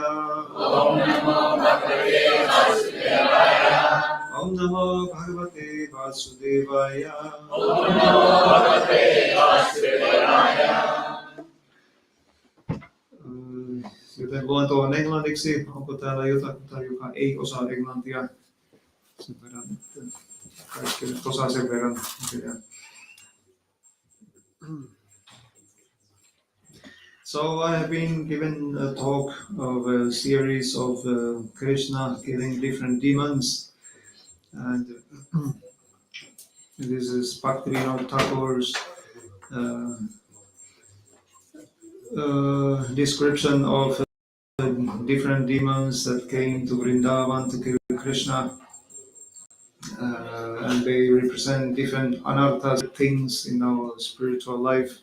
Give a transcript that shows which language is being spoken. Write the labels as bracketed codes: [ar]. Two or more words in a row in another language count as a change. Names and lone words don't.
[sa] Om Namo Bhagavate Vasudevaya. Om Namo Bhagavate Vasudevaya. Om Namo Bhagavate Vasudevaya. [fi] Joten luen tuon englanniksi. Onko täällä jotain, joka ei osaa englantia? Sen verran, että kaikki nyt osaa sen verran. [en] So I have been given a talk of a series of Krishna killing different demons, and this is Bhaktivinoda Thakur's description of different demons that came to Vrindavan to kill Krishna, and they represent different anarthas, things in our spiritual life.